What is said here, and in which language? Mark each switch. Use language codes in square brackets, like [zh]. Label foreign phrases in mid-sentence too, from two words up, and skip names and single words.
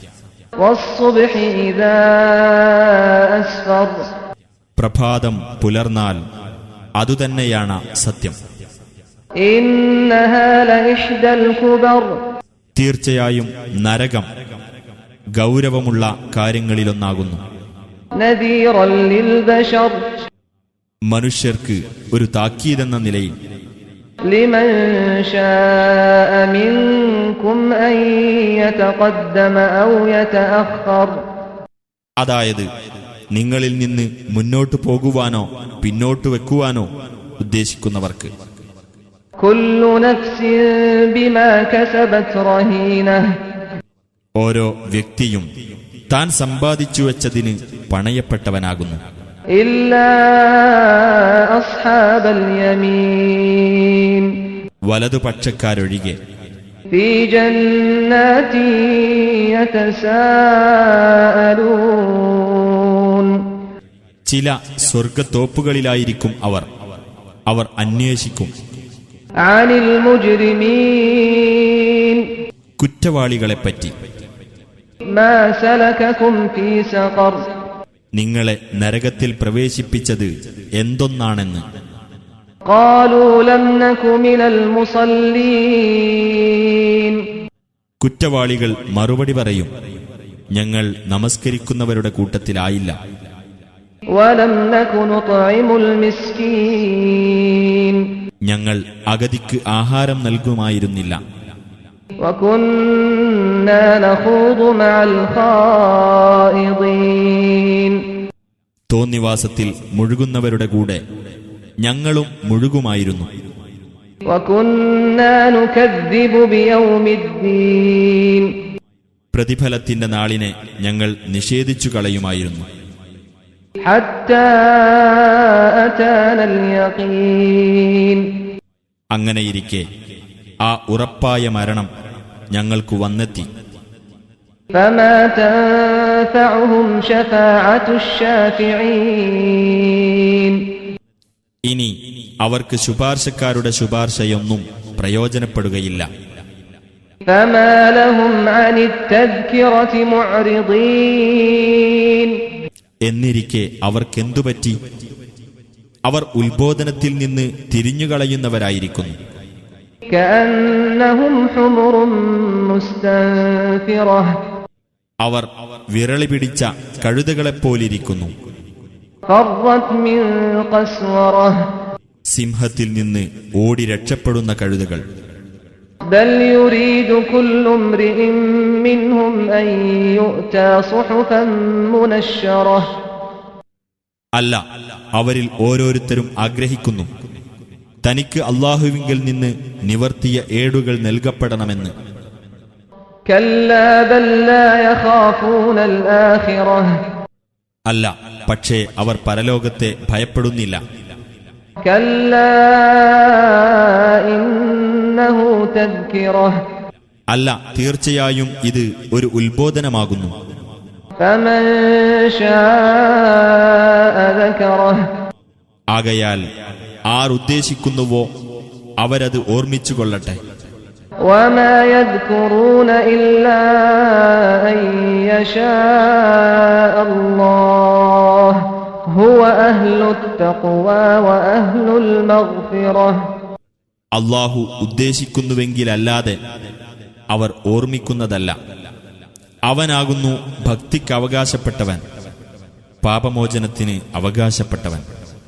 [ml] പ്രഭാതം പുലർന്നാൽ അതുതന്നെയാണ് സത്യം. തീർച്ചയായും നരകം ഗൗരവമുള്ള കാര്യങ്ങളിലൊന്നാകുന്നു. മനുഷ്യർക്ക് ഒരു താക്കീതെന്ന നിലയിൽ [ar] لمن شاء منكم أن يتقدم أو يتأخر. [ml] അതായത് നിങ്ങളിൽ നിന്ന് മുന്നോട്ടു പോകുവാനോ പിന്നോട്ടു വെക്കുവാനോ ഉദ്ദേശിക്കുന്നവർക്ക്. [ar] كل نفس بما كسبت رهينة. [ml] ഓരോ വ്യക്തിയും താൻ സമ്പാദിച്ചു വെച്ചതിന് പണയപ്പെട്ടവനാകുന്നു. [ar] إلا أصحاب اليمين. [ml] വലതുപക്ഷക്കാരൊഴികെ. [ar] في جنات يتساءلون. [ml] ചില സ്വർഗത്തോപ്പുകളിലായിരിക്കും അവർ അന്വേഷിക്കും. [ar] عن المجرمين. [ml] കുറ്റവാളികളെപ്പറ്റി. [ar] ما سلككم في سقر. [ml] നിങ്ങളെ നരകത്തിൽ പ്രവേശിപ്പിച്ചത് എന്തൊന്നാണെന്ന്. [ar] قالوا لم نك من المصلين. [ml] കുറ്റവാളികൾ മറുപടി പറയും, ഞങ്ങൾ നമസ്കരിക്കുന്നവരുടെ കൂട്ടത്തിലായില്ല. [ar] ولم نك نطعم المسكين. [ml] ഞങ്ങൾ അഗതിക്ക് ആഹാരം നൽകുമായിരുന്നില്ല. [ar] وكنا نخوض مع الخائضين. [ml] തോന്നിവാസത്തിൽ മുഴുകുന്നവരുടെ കൂടെ ഞങ്ങളും മുഴുകുമായിരുന്നു. [ar] وكنا نكذب بيوم الدين. [ml] പ്രതിഫലത്തിന്റെ നാളിനെ ഞങ്ങൾ നിഷേധിച്ചു കളയുമായിരുന്നു. [ar] حتى أتانا اليقين. [ml] അങ്ങനെയിരിക്കെ ആ ഉറപ്പായ മരണം ഞങ്ങൾക്കു വന്നെത്തി. [ar] فما تنفعهم شفاعة الشافعين. [ml] ഇനി അവർക്ക് ശുപാർശക്കാരുടെ ശുപാർശയൊന്നും പ്രയോജനപ്പെടുകയില്ല. [ar] فما لهم عن التذكرة معرضين. [ml] എന്നിരിക്കെ അവർക്കെന്തുപറ്റി? അവർ ഉത്ബോധനത്തിൽ നിന്ന് തിരിഞ്ഞുകളയുന്നവരായിരിക്കുന്നു. [ar] كأنهم حمر مستنفرة. [ml] അവർ വിരളി പിടിച്ച കഴുതകളെപ്പോലിരിക്കുന്നു. [ar] فرت من قسورة. [ml] സിംഹത്തിൽ നിന്ന് ഓടി രക്ഷപ്പെടുന്ന കഴുതകൾ. [ar] بل يريد كل امرئ منهم أن يؤتى صحفا منشرة. [ml] അല്ല, അവരിൽ ഓരോരുത്തരും ആഗ്രഹിക്കുന്നു തനിക്ക് അല്ലാഹുവിങ്കൽ നിന്ന് നിവർത്തിയ ഏടുകൾ നൽകപ്പെടണമെന്ന്. [ar] كلا بل لا يخافون الآخرة. [ml] അല്ല, പക്ഷേ അവർ പരലോകത്തെ ഭയപ്പെടുന്നില്ല. [ar] كلا إنه تذكرة [ml] അല്ല, തീർച്ചയായും ഇത് ഒരു ഉത്ബോധനമാകുന്നു. [ar] فمن شاء ذكره [ml] ആകയാൽ ആരുദ്ദേശിക്കുന്നുവോ അവരത് ഓർമ്മിച്ചുകൊള്ളട്ടെ. [ar] وما يذكرون إلا أن يشاء الله هو أهل التقوى وأهل المغفرة. [ml] അല്ലാഹു ഉദ്ദേശിക്കുന്നുവെങ്കിലല്ലാതെ അവർ ഓർമ്മിക്കുന്നതല്ല. അവനാകുന്നു ഭക്തിക്ക് അവകാശപ്പെട്ടവൻ, പാപമോചനത്തിന് അവകാശപ്പെട്ടവൻ.